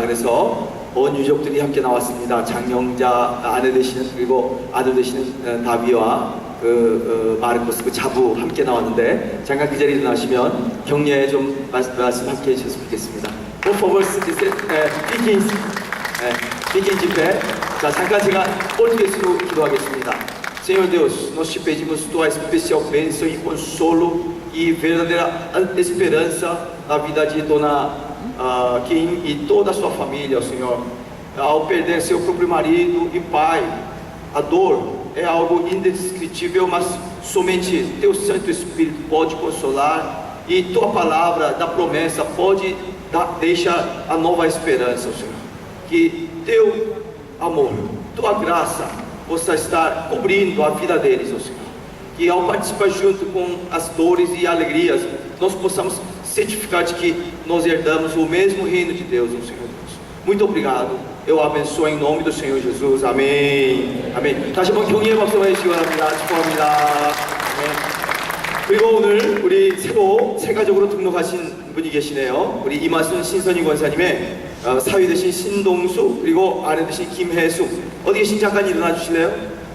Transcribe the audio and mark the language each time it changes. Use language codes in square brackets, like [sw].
[ko] 그래서 온 유족들이 함께 나왔습니다. 장영자 아내 되시는 그리고 아들 되시는 다비와 마르코스 그 자부 함께 나왔는데 잠깐 그 자리에 일어나시면 격려에 좀 말씀 함께 해주셨으면 좋겠습니다. [pt] Por favor, fiquem de pé. [ko] 자, 잠깐 제가 포르투게스로 기도하겠습니다. [pt] Senhor Deus, nós te pedimos tua especial bênção e consolo e verdadeira esperança na vida de Dona Kim e toda a sua família, Senhor. Ao perder seu próprio marido e pai, a dor é algo indescritível, mas somente teu Santo Espírito pode consolar e tua palavra da promessa pode deixar a nova esperança, Senhor. Que teu amor, tua graça possa estar cobrindo a vida deles, ó Senhor. Que ao participar junto com as dores e alegrias, nós possamos certificar de que nós herdamos o mesmo reino de Deus, ó Senhor Deus. Muito obrigado. Eu abençoo em nome do Senhor Jesus. Amém. Amém. [ko] 다시 한번 격려의 박수 해주시기 바랍니다. 축복합니다. 아멘. 그리고 오늘 우리 새로 세가족으로 등록하신 분이 계시네요. 우리 이마순 신선희 권사님의 사위 되신 신동수 그리고 아내 되신 김혜숙. 어디 계신지 잠깐 일어나 주실래요?